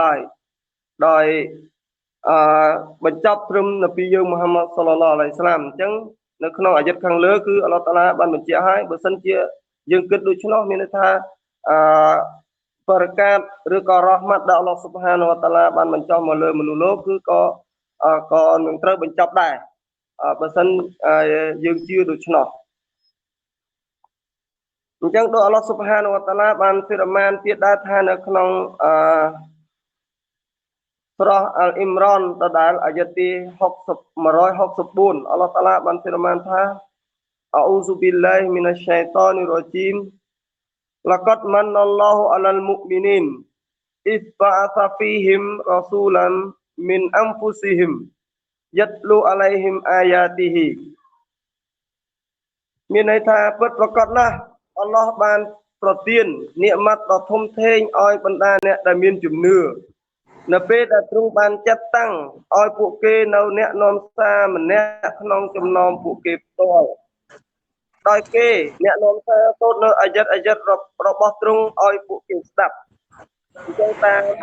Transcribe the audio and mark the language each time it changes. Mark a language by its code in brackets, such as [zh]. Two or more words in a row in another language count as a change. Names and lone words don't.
[km] ឡើយដោយបញ្ចប់ត្រឹមនប៊ីយើងមូហាម៉ាត់ [ar] صلى الله عليه وسلم [km] អញ្ចឹងនៅក្នុងអាយ៉ាត់ខាងលើគឺ [ar] الله تعالى [km] បានបញ្ជាក់ឲ្យបើសិនជាយើងគិតដូច្នោះមានន័យថាបរិកាតឬក៏រ៉ហ្មាត់ដែល [ar] الله سبحانه وتعالى [km] បានបញ្ចុះមកលើមនុស្សលោកគឺក៏នឹងត្រូវបញ្ចប់ដែរបើសិនយើងជឿដូច្នោះ អញ្ចឹងដោយ [ar] الله سبحانه وتعالى [km] បានហ្វីរម៉ានទៀតដែរថានៅក្នុង surah Al-Imran ដដែលអាយ៉ាទី164 [ar] الله تعالى [km] បានហ្វឺនថា [ar] أعوذ بالله من الشيطان الرجيم. لقد من الله على المؤمنين إذ بعث فيهم رسولا من أنفسهم يتلو عليهم آياته. [km] មានន័យថាពិតប្រាកដណាស់អល់ឡោះបានប្រទាននិមត្តដ៏ធំធេងឲ្យបណ្ដាអ្នកដែលមានជំនឿនៅពេលដែលទ្រង់បានចាត់តាំងឲ្យពួកគេនៅអ្នកនាំសារម្នាក់ក្នុងចំណោមពួកគេផ្ទាល់ដោយគេអ្នកនាំសារសូត្រនៅអាយ៉ាតរបស់ទ្រង់ឲ្យពួកគេស្ដាប់អញ្ចឹងតាម